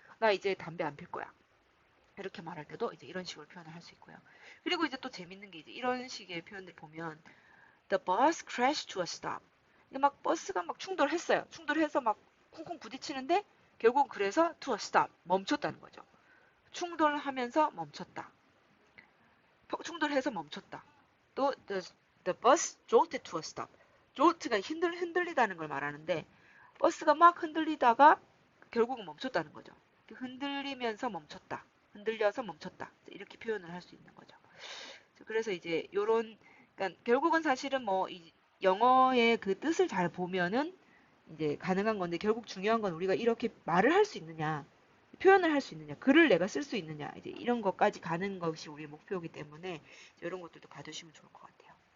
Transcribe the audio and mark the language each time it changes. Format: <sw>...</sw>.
<ko>나 이제 담배 안 필 거야. 이렇게 말할 때도 이제 이런 식으로 표현을 할 수 있고요. 그리고 이제 또 재밌는 게 이제 이런 식의 표현들 보면</ko> <en>the bus crashed to a stop.</en> <ko>이게 막 버스가 막 충돌했어요. 충돌해서 막 쿵쿵 부딪히는데 결국 그래서</ko> <en>to a stop</en> <ko>멈췄다는 거죠. 충돌하면서 멈췄다. 충돌해서 멈췄다. 또</ko> <en>the bus jolted to a stop.</en> <ko>jolt가 흔들리다는 걸 말하는데 버스가 막 흔들리다가 결국은 멈췄다는 거죠. 흔들리면서 멈췄다. 흔들려서 멈췄다. 이렇게 표현을 할 수 있는 거죠. 그래서 이제 요런 그러니까 결국은 사실은 뭐 이 영어의 그 뜻을 잘 보면은 이제 가능한 건데, 결국 중요한 건 우리가 이렇게 말을 할 수 있느냐, 표현을 할 수 있느냐, 글을 내가 쓸 수 있느냐, 이제 이런 것까지 가는 것이 우리의 목표이기 때문에 이런 것들도 봐주시면 좋을 것 같아요.</ko>